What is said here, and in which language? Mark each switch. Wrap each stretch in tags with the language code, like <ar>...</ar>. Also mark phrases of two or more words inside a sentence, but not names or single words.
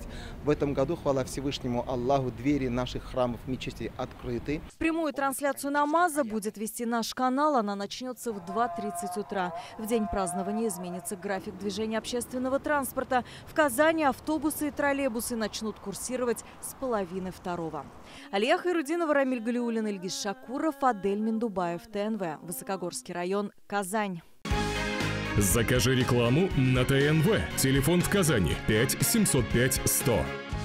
<ru>В этом году, хвала Всевышнему Аллаху, двери наших храмов, мечетей открыты. Прямую трансляцию намаза будет вести наш канал. Она начнется в 2:30 утра. В день празднования изменится график движения общественного транспорта. В Казани автобусы и троллейбусы начнут курсировать с 1:30. Алия Хайрудинова, Рамиль Галиуллин, Ильгиз Шакуров, Адель Миндубаев, ТНВ, Высокогорский район, Казань. Закажи рекламу на ТНВ. Телефон в Казани 5 705 100.</ru>